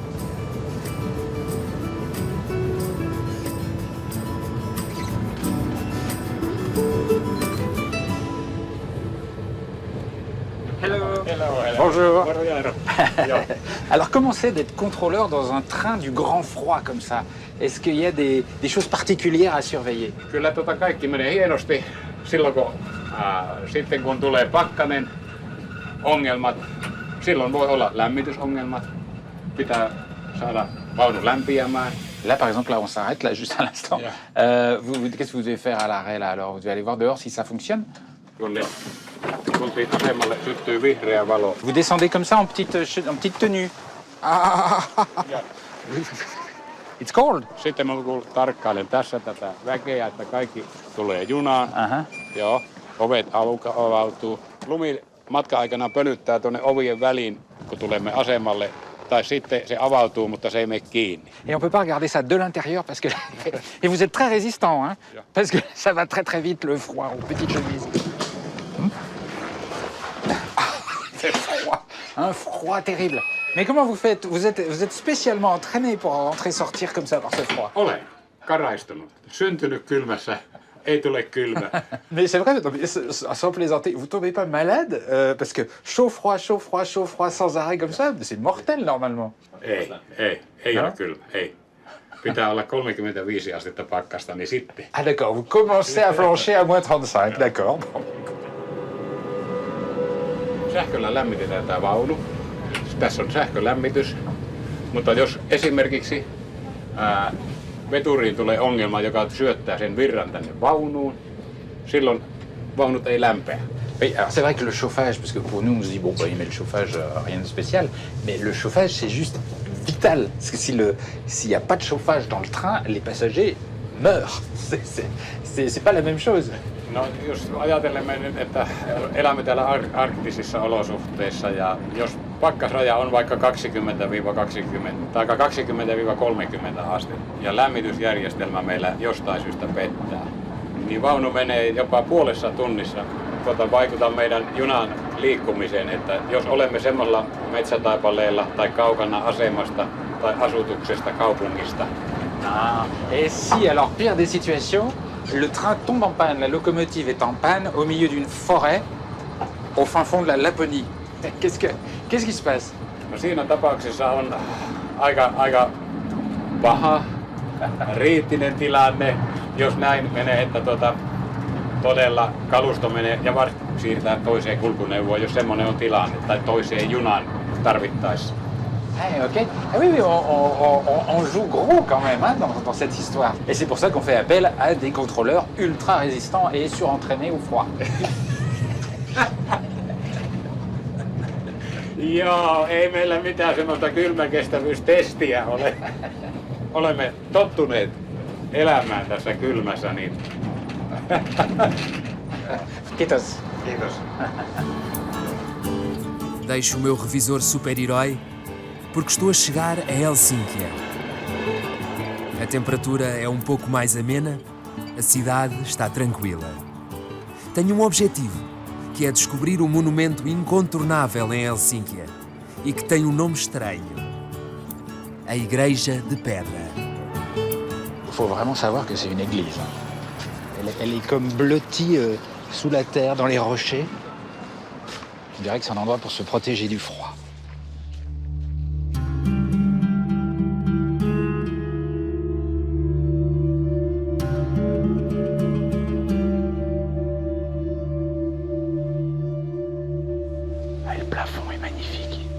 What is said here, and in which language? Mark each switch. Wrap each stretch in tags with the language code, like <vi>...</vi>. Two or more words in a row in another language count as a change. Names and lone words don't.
<fr>Bonjour. Alors comment c'est d'être contrôleur dans un train du grand froid comme ça? Est-ce qu'il y a des choses particulières à surveiller?</fr> <fi>Kyllä kaikki menee hienosti silloin kun, sitten kun tulee pakkanen, ongelmat, silloin voi olla lämmitysongelmat, pitää saada vaunu lämpiämään.</fi> <fr>Là par exemple, là on s'arrête là juste à l'instant. Qu'est-ce que vous devez faire à l'arrêt là alors? Vous devez aller voir dehors si ça fonctionne?</fr> <fi>Syttyy vihreä valo.</fi> <fr>Vous descendez comme ça en petite tenue.</fr> <en>It's cold.</en> <fi>Sitten mä tarkkailen tässä tätä väkeä, että kaikki tulee junaan. Joo, ovet avautuu. Lumi matka-aikana pölyttää tuonne ovien väliin, kun tulemme asemalle. Tai sitten se avautuu, mutta se ei mene kiinni.</fi> <fr>Et on peut pas regarder ça de l'intérieur parce que... Et vous êtes très résistant, hein? Parce que ça va très très vite le froid aux petites chemises. C'est froid. Un froid terrible. Mais comment vous faites? Vous êtes spécialement entraîné pour entrer-sortir comme ça par ce froid?</fr> <fi>Olen karaistunut. Syntynyt kylmässä. Ei tule kylmä.</fi> <fr>Mais c'est vrai, sans plaisanter, vous tombez pas malade parce que chaud, froid, chaud, froid, chaud, froid sans arrêt comme ça, c'est mortel normalement.</fr> <fi>Ei ole kylmä, ei. Pitää olla 35 astetta pakkasta, niin sitten.</fi> <fr>Ah d'accord, vous commencez à flancher à moins 35, d'accord.</fr> <fi>Sähköllä lämmitetään tämä vaunu. Tässä on sähkölämmitys, mutta jos esimerkiksi veturiin tulee ongelma, joka syöttää sen virran tänne vaunuun, silloin vaunut ei lämpeä.</fi> <fr>Oui, alors c'est vrai que le chauffage, parce que pour nous on se dit bon bah il met le chauffage, rien de spécial, mais le chauffage c'est juste vital. Parce que s'il n'y a pas de chauffage dans le train, les passagers meurent. C'est pas la même chose.</fr> <fi>No jos ajatellemme nyt, että elämme täällä arktisissa olosuhteissa ja jos pakkasraja on vaikka 20-30 astetta ja lämmitysjärjestelmä meillä jostain syystä pettää, niin vaunu menee jopa puolessa tunnissa. Vaikuttaa meidän junan liikkumiseen, että jos olemme semmoisella metsätaipaleella tai kaukana asemasta tai asutuksesta kaupungista.</fi> <fr>Et si, alors pire des situations, le train tombe en panne, la locomotive est en panne au milieu d'une forêt au fin fond de la Laponie. Qu'est-ce qui se passe?</fr> <fi>No siinä tapauksessa on aika paha, kriittinen tilanne, jos näin menee, että todella kalusto menee ja siirtää toiseen kulkuneuvoon, jos semmoinen on tilanne, tai toiseen junaan tarvittaessa.</fi> <fr>Ok. Ah oui, on joue gros quand même hein, dans cette histoire. Et c'est pour ça qu'on fait appel à des contrôleurs ultra résistants et surentraînés au froid.</fr> <fi>Joo, ei meillä mitään semmoista kylmäkestävyystestiä ole. Olemme tottuneet elämään tässä kylmässä, niin... Kiitos. Kiitos.</fi> <pt>Deixo o meu revisor super-herói porque estou a chegar a Helsínquia. A temperatura é pouco mais amena, a cidade está tranquila. Tenho objetivo, que é descobrir monumento incontornável em Helsínquia e que tem nome estranho. A Igreja de Pedra.</pt> <fr>Il faut vraiment savoir que c'est une église. Elle est comme blottie sous la terre, dans les rochers. Je dirais que c'est un endroit pour se protéger du froid. Le plafond est magnifique.</fr>